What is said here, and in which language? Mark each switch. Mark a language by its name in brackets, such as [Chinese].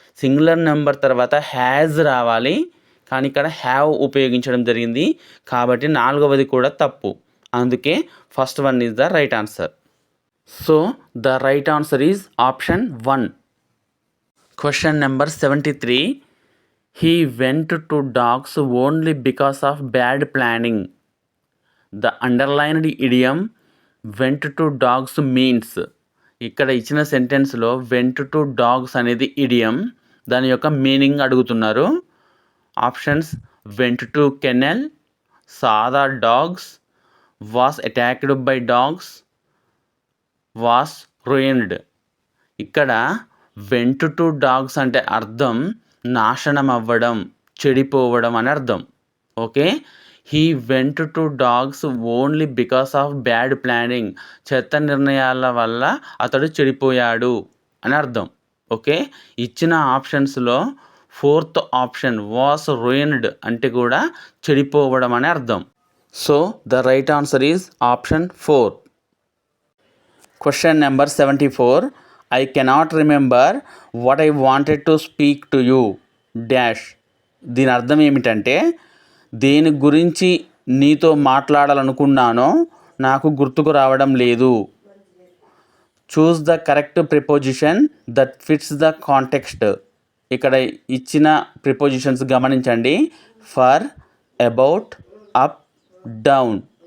[Telugu] Singular number తర్వాత has రావాలి, కానీ ఇక్కడ హ్యావ్ ఉపయోగించడం జరిగింది కాబట్టి నాలుగవది కూడా తప్పు. అందుకే [English] First one is the right answer. So the right answer is option 1. Question number 73. He went to dogs only because of bad planning. The underlined idiom went to dogs means, [Telugu] ఇక్కడ ఇచ్చిన సెంటెన్స్లో went to dogs అనేది idiom, దాని యొక్క meaning అడుగుతున్నారు. [English] Options: went to kennel, సాదా dogs, was attacked by dogs, was ruined. [Telugu] ఇక్కడ went to dogs అంటే అర్థం నాశనం అవ్వడం, చెడిపోవడం అని అర్థం. [English] okay, he went to dogs only because of bad planning, [Telugu] చెత్త నిర్ణయాల వల్ల అతడు చెడిపోయాడు అని అర్థం. ఓకే, ఇచ్చిన ఆప్షన్స్లో ఫోర్త్ ఆప్షన్ వాస్ రూయిన్డ్ అంటే కూడా చెడిపోవడం అని అర్థం. [English] So the right answer is option 4. Question number 74. I cannot remember what I wanted to speak to you dash. [Telugu] దీని అర్థం ఏమిటంటే, దేని గురించి నీతో మాట్లాడాలనుకున్నానో నాకు గుర్తుకు రావడం లేదు. [English] Choose the correct preposition that fits the context. [Telugu] ఇక్కడ ఇచ్చిన ప్రిపోజిషన్స్ గమనించండి. For, about, up, down.